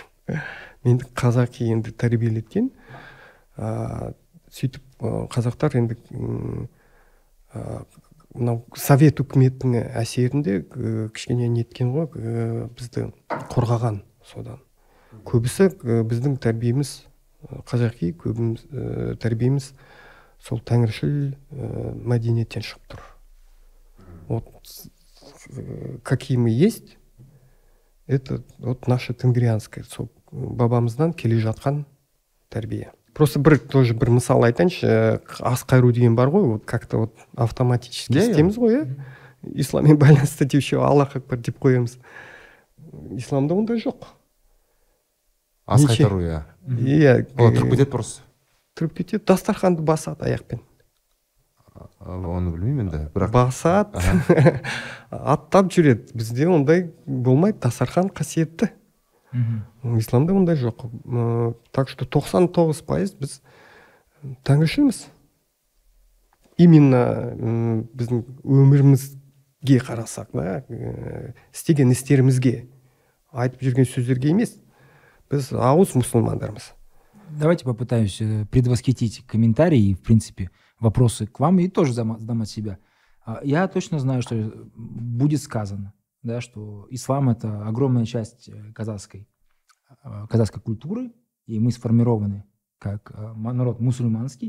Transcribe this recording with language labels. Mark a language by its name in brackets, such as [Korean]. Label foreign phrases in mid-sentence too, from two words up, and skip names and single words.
[Kazakh] Менді қазақи енді тәрбиелеткен. Сөйтіп қазақтар енді мынау совет үкіметінің әсерінде кішкене неткен ғой, бізді қорғаған содан. Көбісі біздің тәрбиеміз қазақи, көбіміз тәрбиеміз сол тәңіршіл мәдениеттен шығып тұр. [Russian] Вот какие мы есть, это вот наше тенгрианское, [Kazakh] сол бабамыздан келе жатқан тәрбие. [Russian] Просто тоже [Kazakh] бір мысал айтайыншы, ас қайыру деген бар ғой, [Russian] вот как-то вот автоматически [Kazakh] істейміз ғой, исламмен байланысты деуші [Arabic] الله أكبر [Kazakh] деп қоямыз. Исламда ондай жоқ. Ас қайтару, иә. Иә. Тұрып кетеді просто. Тұрып кетеді, дастарханды басады аяқпен. Оны білмеймін енді. Басады, аттап жүреді. Бізде ондай болмайды, дастархан қасиетті. Исламда ондай жоқ. [Russian] Так что [Kazakh] 99% біз тәңіршілміз. Именно біздің өмірімізге қарасақ, істеген істерімізге, айтып жүрген сөздерге емес, біз ауыз мұсылмандармыз. [Russian] Давайте попытаемся предвосхитить комментарии и, в принципе, вопросы к вам, и тоже задам от себя. Я точно знаю, что будет сказано, да, что ислам – это огромная часть казахской культуры, и мы сформированы как народ мусульманский.